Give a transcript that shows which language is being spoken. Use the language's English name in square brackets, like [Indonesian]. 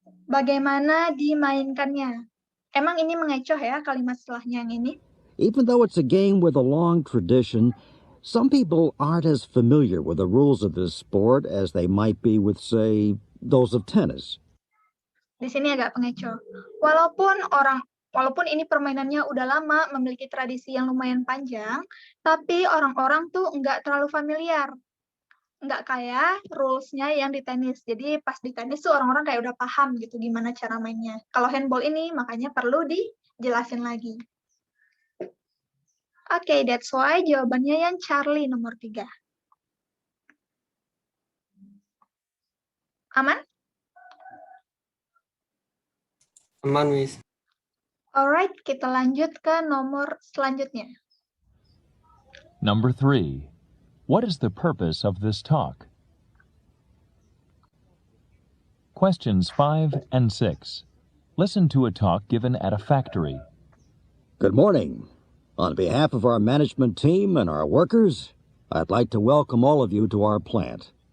[Indonesian] Bagaimana dimainkannya? Emang ini mengecoh ya kalimat setelahnya yang ini? [English] Even though it's a game with a long tradition, some people aren't as familiar with the rules of this sport as they might be with, say, those of tennis. [Indonesian] Di sini agak pengecoh. Walaupun ini permainannya udah lama, memiliki tradisi yang lumayan panjang, tapi orang-orang tuh nggak terlalu familiar. Nggak kayak rules-nya yang di tenis. Jadi pas di tenis tuh orang-orang kayak udah paham gitu gimana cara mainnya. Kalau handball ini makanya perlu dijelasin lagi. Oke, [English] that's why [Indonesian] jawabannya yang Charlie nomor 3. Aman? Aman, Miss. Alright, kita lanjut ke nomor selanjutnya. [English] Number 3. What is the purpose of this talk? Questions 5 and 6. Listen to a talk given at a factory. Good morning. On behalf of our management team and our workers, I'd like to welcome all of you to our plant.